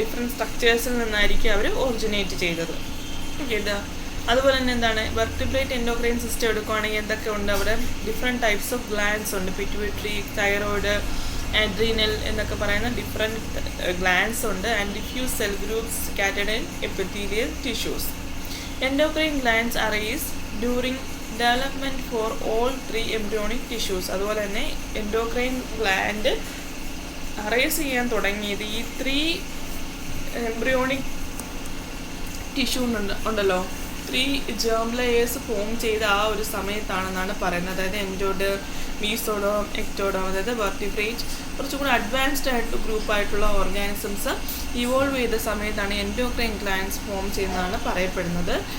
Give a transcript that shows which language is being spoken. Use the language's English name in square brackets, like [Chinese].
[Malayalam] Different സ്ട്രക്ചേഴ്സിൽ നിന്നായിരിക്കും അവർ originate ചെയ്തത്. Okay, അതുപോലെ തന്നെ എന്താണ്, വെർട്ടിബ്രേറ്റ് എൻഡോക്രൈൻ സിസ്റ്റം എടുക്കുകയാണെങ്കിൽ എന്തൊക്കെ ഉണ്ട്, അവിടെ [English] different types of glands [Malayalam] ഉണ്ട്. പിറ്റ്യൂട്ടറി, തൈറോയിഡ്, അഡ്രീനൽ എന്നൊക്കെ പറയുന്ന ഡിഫറെൻറ്റ് ഗ്ലാൻഡ്സ് ഉണ്ട്. [English] And diffuse cell groups scattered in epithelial tissues. Endocrine glands arise during development for all three embryonic tissues. [Malayalam] അതുപോലെ തന്നെ എൻഡോക്രൈൻ ഗ്ലാൻഡ് അറൈസ് ചെയ്യാൻ തുടങ്ങിയത് ഈ 3 എംബ്രിയോണിക് ടിഷ്യൂ ഉണ്ടല്ലോ, 3 ജേം ലെയേഴ്സ് ഫോം ചെയ്ത ആ ഒരു സമയത്താണെന്നാണ് പറയുന്നത്. അതായത് എൻഡോഡേം, മീസോഡേം, എക്ടോഡേം, അതായത് വെർട്ടിബ്രേറ്റ് കുറച്ചും കൂടി അഡ്വാൻസ്ഡ് ആയിട്ട് ഗ്രൂപ്പായിട്ടുള്ള ഓർഗാനിസംസ് ഇവോൾവ് ചെയ്ത സമയത്താണ് എൻഡോക്രൈൻ ഗ്ലാൻഡ്സ് ഫോം ചെയ്യുന്നതാണ് പറയപ്പെടുന്നത്.